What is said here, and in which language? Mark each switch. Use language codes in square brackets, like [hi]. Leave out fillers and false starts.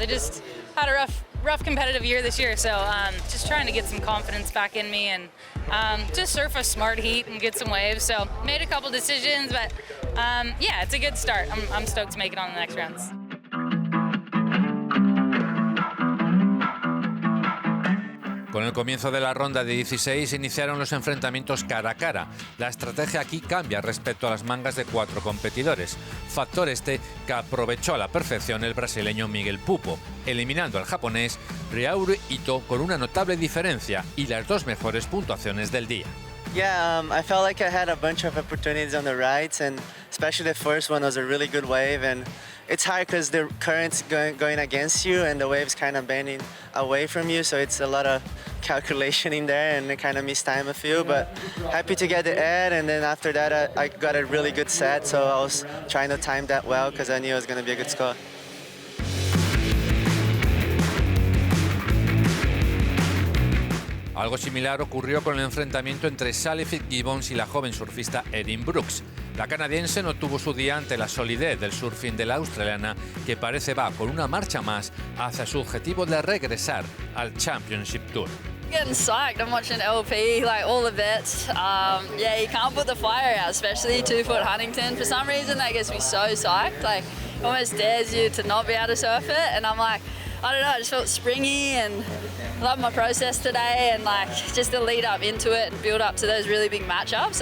[en] I just had a rough competitive year this year, so just trying to get some confidence back in me and just surf a smart heat and get some waves. So made a couple decisions, but yeah, it's a good start. I'm stoked to make it on the next rounds. [es] Con el comienzo de la ronda de 16 iniciaron los enfrentamientos cara a cara. La estrategia aquí cambia respecto a las mangas de 4 competidores, factor este que aprovechó a la perfección el brasileño Miguel Pupo, eliminando al japonés Ryohei Ito con una notable diferencia y las 2 mejores puntuaciones del día. [en] Yeah, I felt like I had a bunch of opportunities on the rights, and especially the first one was a really good wave. And it's hard because the current's going against you, and the wave's kind of bending away from you. So it's a lot of calculation in there, and I kind of missed time a few. But happy to get the ad, and then after that, I got a really good set. So I was trying to time that well because I knew it was going to be a good score. [es] Algo similar ocurrió con el enfrentamiento entre Sally Fitzgibbons y la joven surfista Erin Brooks. La canadiense no tuvo su día ante la solidez del surfing de la australiana, que parece va con una marcha más hacia su objetivo de regresar al Championship Tour. [en] Getting psyched. I'm watching LP, like all the vets. Yeah, you can't put the fire out, especially 2-foot Huntington. For some reason, that gets me so psyched. Like, it almost dares you to not be able to surf it. And I'm like, I don't know, I just felt springy and love my process today, and like just the lead up into it and build up to those really big matchups.